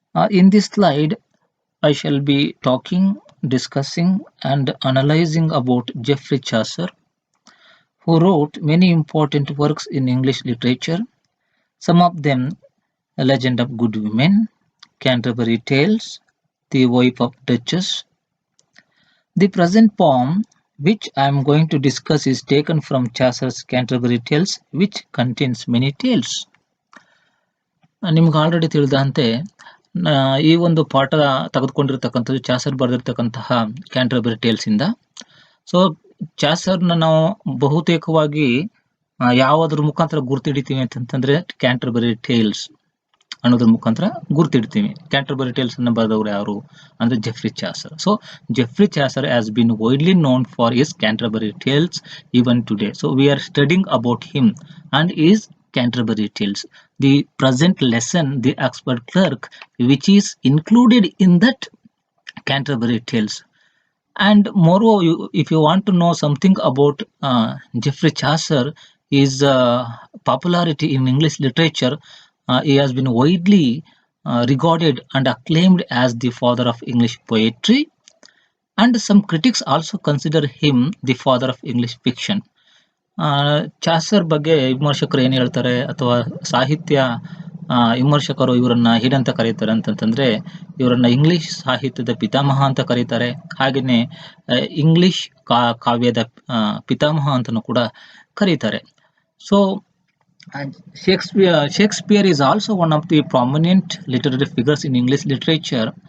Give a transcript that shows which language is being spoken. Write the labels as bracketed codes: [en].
[en] In this slide, I shall be talking, discussing and analyzing about Geoffrey Chaucer, who wrote many important works in English literature, some of them A Legend of Good Women, Canterbury Tales, The Wife of Duchess. The present poem which I am going to discuss is taken from Chaucer's Canterbury Tales, which contains many tales. [kn] ನಿಮ್ಗೆ already ತಿಳಿದಂತೆ ಈ ಒಂದು ಪಾಠ ತೆಗೆದುಕೊಂಡಿರ್ತಕ್ಕಂಥದ್ದು Chaucer ಬರೆದಿರ್ತಕ್ಕಂತಹ Canterbury tiles ಇಂದ. So ಚಾಸರ್ನ ನಾವು ಬಹುತೇಕವಾಗಿ ಯಾವುದ್ರ ಮುಖಾಂತರ ಗುರ್ತಿಡಿತೀವಿ ಅಂತಂದ್ರೆ ಕ್ಯಾಂಟರ್ಬರಿ ಟೇಲ್ಸ್ ಅನ್ನೋದ್ರ ಮುಖಾಂತರ ಗುರ್ತಿಡ್ತೀವಿ. ಕ್ಯಾಂಟರ್ಬರಿ ಟೇಲ್ಸ್ ಅನ್ನ ಬರೆದವರು ಯಾರು ಅಂದ್ರೆ Jeffrey Chaucer. [en] So Geoffrey Chaucer has been widely known for his Canterbury Tales even today. So we are studying about him and his Canterbury Tales. The present lesson, the Oxford Clerk, which is included in that Canterbury Tales. And moreover, if you want to know something about Geoffrey Chaucer, his popularity in English literature, he has been widely regarded and acclaimed as the father of English poetry. And some critics also consider him the father of English fiction. [kn] Chaucer ಬಗ್ಗೆ ವಿಮರ್ಶಕರು ಏನ್ ಹೇಳ್ತಾರೆ ಅಥವಾ ಸಾಹಿತ್ಯ ವಿಮರ್ಶಕರು ಇವರನ್ನ ಏನಂತ ಕರೀತಾರೆ ಅಂತಂದ್ರೆ ಇವರನ್ನ ಇಂಗ್ಲಿಷ್ ಸಾಹಿತ್ಯದ ಪಿತಾಮಹ ಅಂತ ಕರೀತಾರೆ. ಹಾಗೇನೆ ಇಂಗ್ಲಿಷ್ ಕಾವ್ಯದ ಪಿತಾಮಹ ಅಂತನೂ ಕೂಡ ಕರೀತಾರೆ. [en] So Shakespeare is also one of the prominent literary figures in English literature.